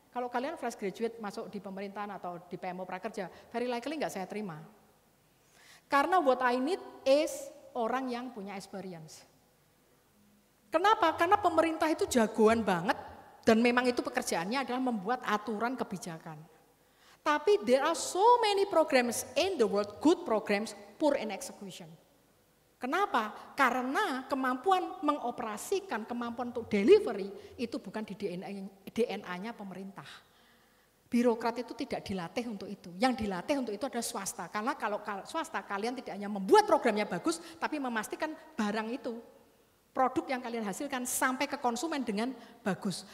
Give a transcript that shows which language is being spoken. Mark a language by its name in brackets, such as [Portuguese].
[Indonesian] Kalau kalian [English] fresh graduate [Indonesian] masuk di pemerintahan atau di PMO Prakerja, [English] very likely [Indonesian] nggak saya terima. Karena [English] what I need is [Indonesian] orang yang punya experience. Kenapa? Karena pemerintah itu jagoan banget dan memang itu pekerjaannya adalah membuat aturan kebijakan. [English] Tapi there are so many programs in the world, good programs, poor in execution. [Indonesian] Kenapa? Karena kemampuan mengoperasikan, kemampuan untuk delivery itu bukan di DNA-nya pemerintah. Birokrat itu tidak dilatih untuk itu. Yang dilatih untuk itu adalah swasta. Karena kalau swasta kalian tidak hanya membuat programnya bagus, tapi memastikan barang itu, produk yang kalian hasilkan sampai ke konsumen dengan bagus.